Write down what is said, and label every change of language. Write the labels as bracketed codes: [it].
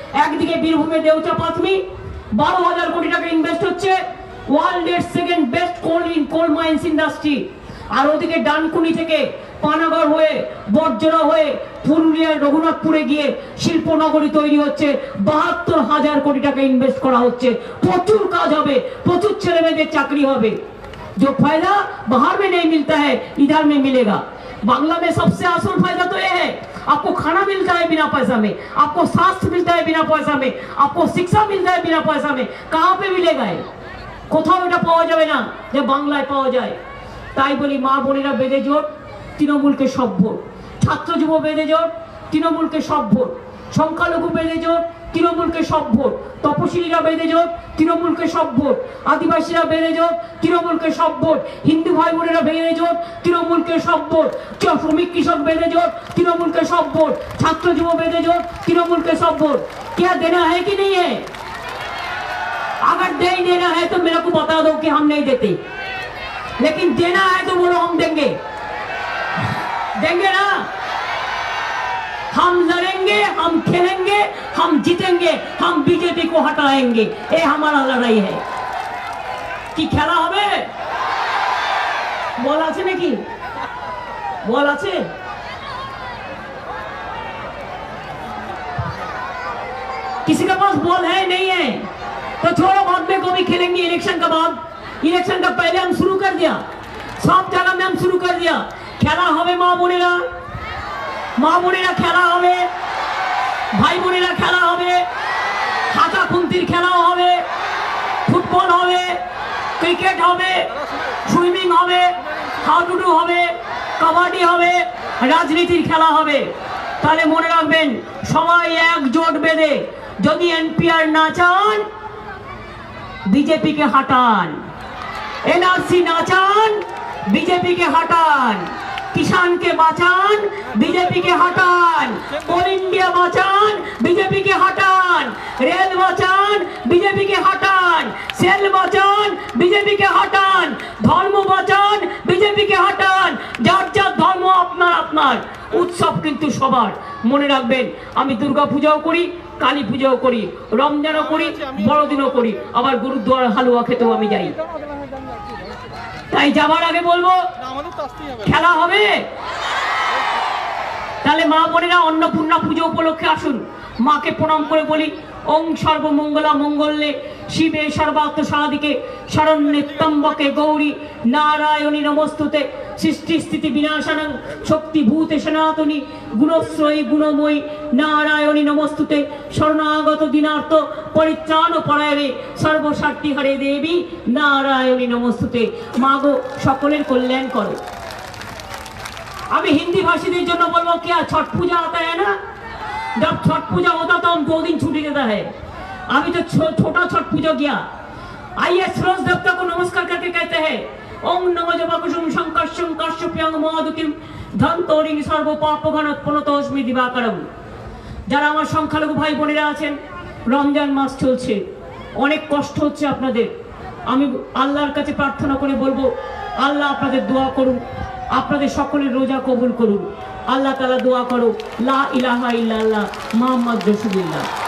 [bn] একদিকে বীরভূমে দেউচা পাথমি 12,000 কোটি টাকা ইনভেস্ট হচ্ছে, ওয়ার্ল্ডের সেকেন্ড বেস্ট কোল মাইন্স ইন্ডাস্ট্রি। আর ওদিকে ডানকুনি থেকে পানাগড় হয়ে বর্জরা হয়ে পুরুলিয়ার রঘুনাথপুরে গিয়ে শিল্পনগরী তৈরি হচ্ছে, 72,000 কোটি টাকা ইনভেস্ট করা হচ্ছে। প্রচুর কাজ হবে, প্রচুর ছেলে মেয়েদের চাকরি হবে। [hi] जो फायदा बाहर में नहीं मिलता है, इधर में मिलेगा। बांग्ला में सबसे असल फायदा तो ये है, आपको खाना मिलता है बिना पैसा में, आपको स्वास्थ्य मिलता है बिना पैसा में, आपको शिक्षा मिलता है बिना पैसा में। कहाँ पे मिलेगा? [bn] কোথাও এটা পাওয়া যাবে না যে বাংলায় পাওয়া যায়। তাই বলি, মা বোনেরা বেঁধে জোট, তৃণমূলকে সব ভোট। ছাত্র যুব বেঁধে জোট, তৃণমূলকে সব ভোট। সংখ্যালঘু বেঁধে জোট, তৃণমূলকে সব ভোট। তপশিলীরা বেঁধে জোট, তৃণমূলকে সব ভোট। আদিবাসীরা বেঁধে জোট, তৃণমূলকে সব ভোট। হিন্দু ভাই বোনেরা বেঁধে জোট, তৃণমূলকে সব ভোট। শ্রমিক কৃষক বেঁধে জোট, তৃণমূলকে সব ভোট। ছাত্র যুব বেঁধে জোট, তৃণमूल সব ভোট। [hi] क्या देना है कि नहीं है? अगर नहीं देना है तो मेरे को बता दो कि हम नहीं देते, लेकिन देना है तो बोलो हम देंगे, देंगे ना। हम लड़ेंगे, हम खेलेंगे, हम जीतेंगे, हम बीजेपी को हटाएंगे। ये हमारा लड़ाई है। [bn] कि खेला होबे? बॉल आछे नाकि? बॉल आछे? [hi] किसी के पास बॉल है? नहीं है तो छोड़ो, बाद में कभी खेलेंगे। इलेक्शन का बाद, इलेक्शन का पहले हम शुरू कर दिया, सब जगह में हम शुरू कर दिया। [bn] खेला होबे মা বোনেরা, মা বোনেরা খেলা হবে, ভাই বোনেরা খেলা হবে, হাতা খুন্তির খেলাও হবে, ফুটবল হবে, ক্রিকেট হবে, সুইমিং হবে, হাডুডু হবে, কাবাডি হবে, রাজনীতির খেলা হবে। তাহলে মনে রাখবেন, সবাই একজোট বেঁধে যদি এনপিআর না চান, बीजेपी के हटान, एनआरसी ना चान, बीजेपी के हटान, किसान के बाचान, बीजेपी के हटान, ऑल इंडिया बाचान, बीजेपी के हटान, रेल बाचान, बीजेपी के हटान, सेल बाचान, बीजेपी के हटान, धर्म बाचान, बीजेपी के हटान। जार जार धर्म अपना अपना আমার, উৎসব কিন্তু সবার। মনে রাখবেন, আমি দুর্গা পূজাও করি, কালী পূজাও করি, রমজানও করি, বড়দিনও করি, আবার গুরুদ্বার হালুয়া খেতেও আমি যাই। তাই যাবার আগে বলবো, খেলা হবে। [sa] তাহলে মা বোনেরা অন্নপূর্ণা পুজো উপলক্ষে আসুন, মাকে প্রণাম করে বলি, ওং সর্বমঙ্গলা মঙ্গলে শিবে সর্বার্থ সাধিকে শরণ্যে ত্র্যম্বকে গৌরী নারায়ণী নমস্তুতে সৃষ্টি স্থিতি বিনাশানং শক্তিভূতে সনাতনী গুণশ্রয়ী গুণময়ী নারায়ণী নমস্তুতে শরণাগত দিনার্থ পরিত্রাণ পরায়ণে সর্বস্বার্থী হরে দেবী নারায়ণী নমস্তুতে। [bn] মাগো সকলের কল্যাণ করো। আমি हिंदी भाषीদের জন্য বলবো, [hi] क्या छठ पूजा आता है ना, जब छठ पूजा होता तो हम 2 दिन छुट्टी देता है। अभी तो छोटा छठ पूजा किया। आइए सूरज देवता को नमस्कार करके कहते हैं, [sa] ओम नमो जपकुसुम शंकर्षम काश्यप्यांग मधुकिम धनतोरिং सर्व पापघनत पुनतोस्मि दिवाकरम। [bn] যারা আমার সংখ্যালঘু ভাই বোনেরা আছেন, রমজান মাস চলছে, অনেক কষ্ট হচ্ছে আপনাদের। আমি আল্লাহর কাছে প্রার্থনা করে বলবো, আল্লাহ আপনাদের দোয়া করুন, আপনাদের সকলের রোজা কবুল করুন। আল্লাহ তাআলা দোয়া করো, [ar] লা ইলাহা ইল্লাল্লাহ মুহাম্মদ রাসূলুল্লাহ।